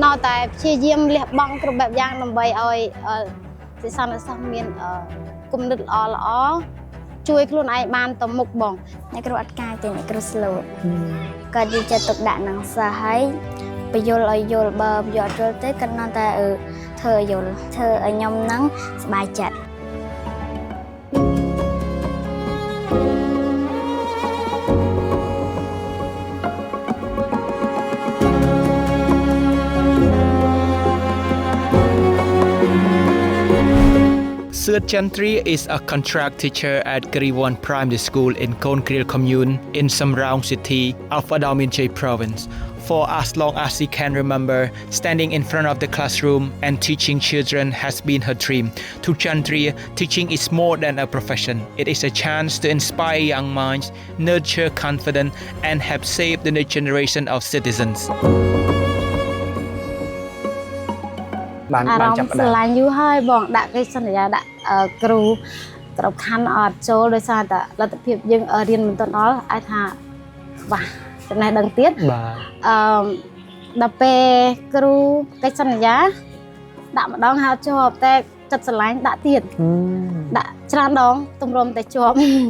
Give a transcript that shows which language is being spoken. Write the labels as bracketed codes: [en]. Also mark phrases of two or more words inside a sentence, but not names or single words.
[km] នៅតែព្យាយាមលះបង់គ្រប់បែបយ៉ាងដើម្បីឲ្យសិស្សនិស្សិតមានគំនិតល្អជួយខ្លួនឯងបានទៅមុខបងអ្នកគ្រូអត់កាយទេអ្នកគ្រូស្លូតគាត់យកចិត្តទុកដាក់នឹងសិស្សហើយបញ្យល់ឲ្យយល់បើយកអត់យល់ទេគាត់នៅតែធ្វើយល់ធ្វើឲ្យខ្ញុំហ្នឹងសប្បាយចិត្ត [en] Sir Chantry is a contract teacher at Kariwon Primary School in Konkril Commune in Samraung City of Adalminjay Province. For as long as she can remember, standing in front of the classroom and teaching children has been her dream. To Chantry, teaching is more than a profession. It is a chance to inspire young minds, nurture confidence, and help save the new generation of citizens. [km] បានចាប់ផ្ដើមស្រឡាញ់យូរហើយបងដាក់កិច្ចសន្យាដាក់គ្រូគ្រប់ខណ្ឌអត់ចូលដោយសារតែលទ្ធភាពយើងរៀនមិនទាន់ដល់អាចថាខ្វះចំណេះដឹងទៀតបាទដល់ពេលគ្រូកិច្ចសន្យាដាក់ម្ដងហើយជាប់តែចិត្តស្រឡាញ់ដាក់ទៀតដាក់ច្រើនដងទម្រាំតែជាប់